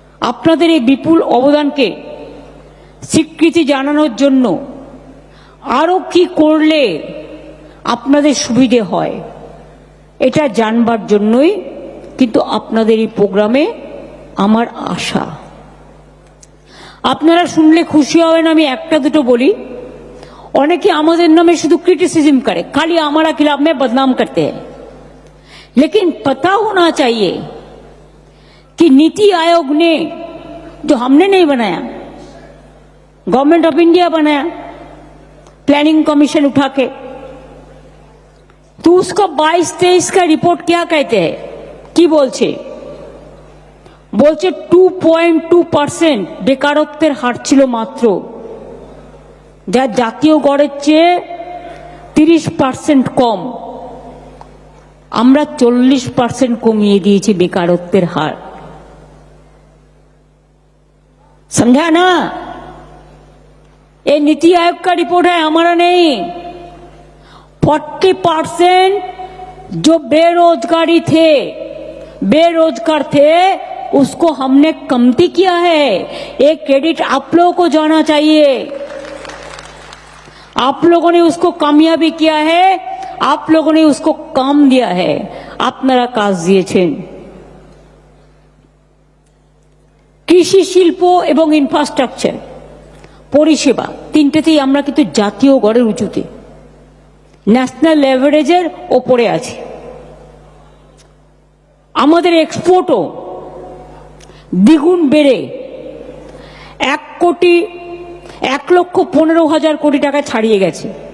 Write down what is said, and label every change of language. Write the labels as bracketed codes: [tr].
[bn] আপনাদের এই বিপুল অবদানকে স্বীকৃতি জানানোর জন্য আরো কি করলে আপনাদের সুবিধে হয় এটা জানবার জন্যই কিন্তু আপনাদের এই প্রোগ্রামে আমার আশা। আপনারা শুনলে খুশি হবেন, আমি একটা দুটো বলি। অনেকে আমাদের নামে শুধু क्रिटिसिज्म করে, [hi] खाली हमारा खिलाफ में बदनाम करते हैं, लेकिन पता होना चाहिए कि नीति आयोग ने, जो हमने नहीं बनाया, गवर्नमेंट ऑफ इंडिया बनाया प्लानिंग कमीशन उठा के, तो उसका 22-23 का रिपोर्ट क्या कहते हैं, [bn] কি বলছে? বলছে 2.2% বেকারত্বের হার ছিল মাত্র, যা জাতীয় গড়ের চেয়ে 30% কম। আমরা 40% কমিয়ে দিয়েছি বেকারত্বের হার। [hi] समझा ना? ये नीति आयोग का रिपोर्ट है, हमारा नहीं। 40% जो बेरोजगार थे उसको हमने कमती किया है। एक क्रेडिट आप लोगों को जाना चाहिए। आप लोगों ने उसको कामयाबी किया है, आप लोगों ने उसको काम दिया है, [bn] আপনারা কাজ দিয়েছেন। কৃষি, শিল্প এবং ইনফ্রাস্ট্রাকচার, পরিষেবা, তিনটেতেই আমরা কিন্তু জাতীয় গড়ের উঁচুতে, ন্যাশনাল এভারেজের ওপরে আছি। আমাদের এক্সপোর্টও দ্বিগুণ বেড়ে 1,15,000 কোটি টাকা ছাড়িয়ে গেছে।